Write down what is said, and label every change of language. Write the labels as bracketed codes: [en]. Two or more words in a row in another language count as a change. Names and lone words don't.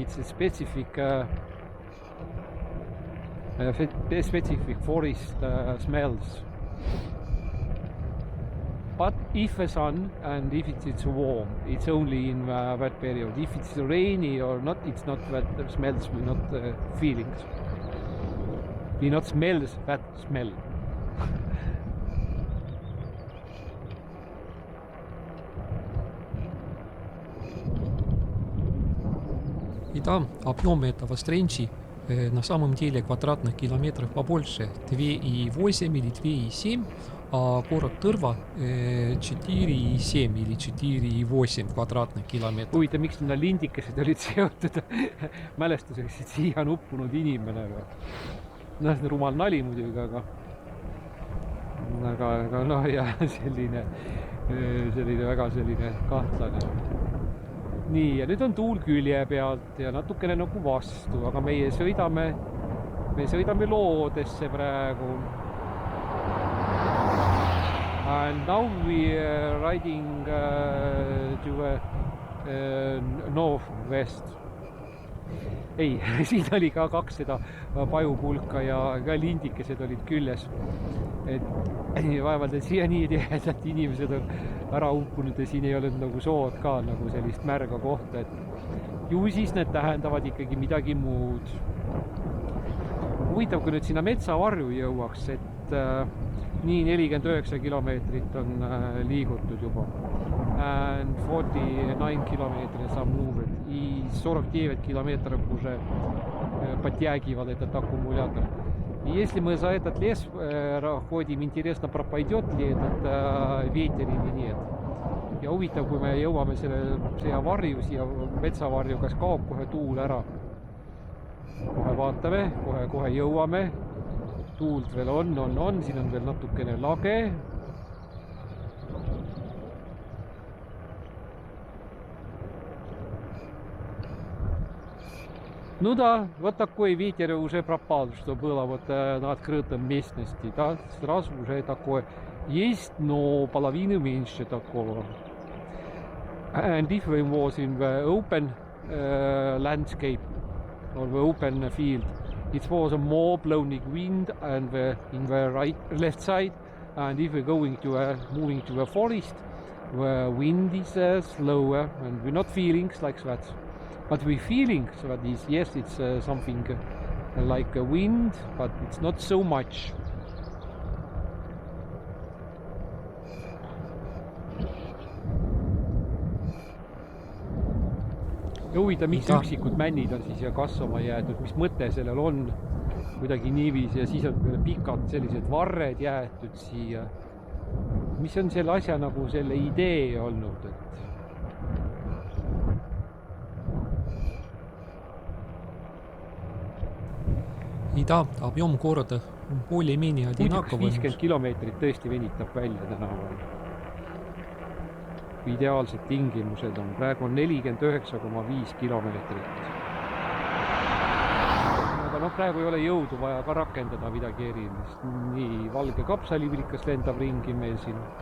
[en] It's a specific forest smells. But if the sun and if it's warm, it's only in that period. If it's rainy or not, it's not that smells, we're not feelings. We not smells that smell. [ru] И да, объем этого стренчи на самом деле квадратных километров побольше, 2,8 или 2,7, а город Tõrva 4,7 или 4,8 [et] kvadraatne kilomeetrit. Huvitav, miks need lindikesed olid seotud mälestuseks, et siia on uppunud inimene. No, see on rumal nali muidugi, aga noh, ja selline väga selline kahtlane. Nii, ja nüüd on tuul külje pealt ja natukene nagu vastu, aga meie sõidame loodesse praegu. [en] And now we are riding to northwest. [et] Ei, siin oli ka 200 pajupulka ja ka lindikesed olid küljes. Et vaevalt, et siia nii tihedalt inimesed on ära uppunud ja siin ei ole nagu sood ka nagu sellist märga kohta. Et ju siis need tähendavad ikkagi midagi muud. Huvitav, kui nüüd sinna metsavarju jõuaks, et nii 49 kilomeetrit on liigutud juba. [en] And 49 kilomeetrit some moved. [ru] И 49 километров уже подтягивал этот аккумулятор. И если мы за этот лес ходим, интересно, пропойдет ли этот ветер или нет. [et] Ja huvitav, kui me jõuame siia varju, siia metsavarju, kas kaob kohe tuul ära. kohe vaatame, kohe jõuame. Tuult veel on, siin on veel natukene lage. [ru] Ну да, вот такой ветер уже пропал, что было вот на открытом местности, да, сразу уже такое есть, но половину меньше такого. [en] And if we was in the open landscape or the open field, it was a more blowing wind and in the left side, and if we're going to moving to the forest, the wind is slower and we're not feeling like that. But we're feeling that is, yes, it's something like a wind, but it's not so much. [et] Ja huvitav, miks üksikud männid on siis ja kasvama jäetud, mis mõte sellel on kuidagi niiviisi ja siis on pikad sellised varred jäetud siia. Mis on selle asja nagu selle idee olnud, et [ru] да, объем города более-менее одинаковый. [et] 50 kilomeetrit tõesti venitab välja tänaval. Ideaalsed tingimused on. Praegu on 49,5 kilomeetrit. Aga praegu ei ole jõudu vaja ka rakendada midagi erilist. Nii valge kapsalivillikas lendab ringi meil siin.